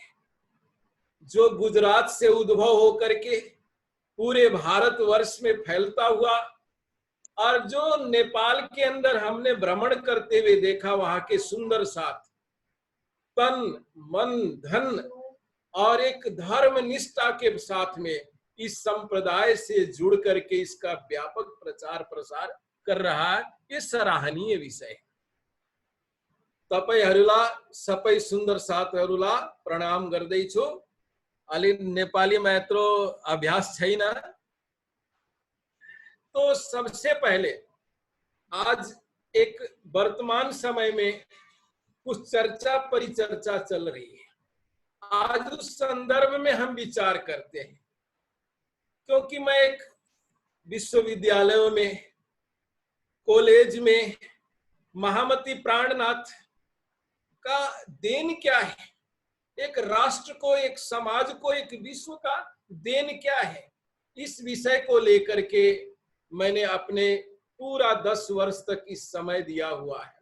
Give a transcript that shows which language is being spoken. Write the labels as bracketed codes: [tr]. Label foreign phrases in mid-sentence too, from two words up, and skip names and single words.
[hi] जो गुजरात से उद्भव होकर के पूरे भारतवर्ष में फैलता हुआ, और जो नेपाल के अंदर हमने भ्रमण करते हुए देखा, वहां के सुंदर साथ तन मन धन और एक धर्म निष्ठा के साथ में इस संप्रदाय से जुड़ करके इसका व्यापक प्रचार प्रसार कर रहा है, ये सराहनीय विषय है। [ne] तपाईहरुला सबै सुन्दर साथहरुला प्रणाम गर्दैछु। अलि नेपालीमा यत्रो अभ्यास छैन, [hi] तो सबसे पहले आज एक वर्तमान समय में कुछ चर्चा परिचर्चा चल रही है। आज उस संदर्भ में हम विचार करते हैं, क्योंकि मैं एक विश्वविद्यालयों में, कॉलेज में महामती प्राणनाथ का देन क्या है, एक राष्ट्र को, एक समाज को, एक विश्व का देन क्या है, इस विषय को लेकर के मैंने अपने पूरा 10 वर्ष तक इस समय दिया हुआ है।